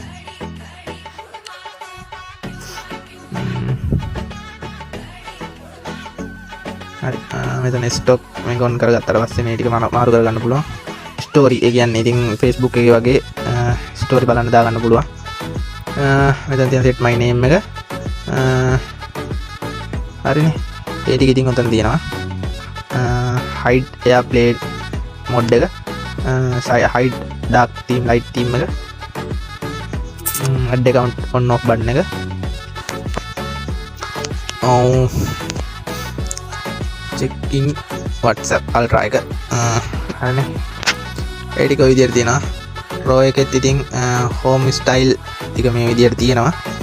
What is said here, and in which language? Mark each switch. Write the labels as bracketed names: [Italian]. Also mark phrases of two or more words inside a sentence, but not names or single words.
[Sinhala] හරි මෙතන ස්ටොක් මේක ඔන් කරගත්තාට පස්සේ මේ ටික මාරු කරගන්න පුළුවන්. ස්ටෝරි ඒ කියන්නේ ඉතින් Facebook එකේ වගේ ස්ටෝරි බලන්න දාගන්න පුළුවන්. මෙතන තියෙන [English] set my name [Sinhala] එක හරිනේ ඒ ටික ඉතින් උතන තියෙනවා [English] hide airplane mode [Sinhala] එක [English] hide dark theme light theme [Sinhala] එක [English] add account on off button [Sinhala] එක [English] checking WhatsApp ultra [Sinhala] එක හරිනේ ඒ ටික ඔය විදිහට තියෙනවා Pro එකෙත් ඉතින් [English] home style [Sinhala] ටික මේ විදිහට තියෙනවා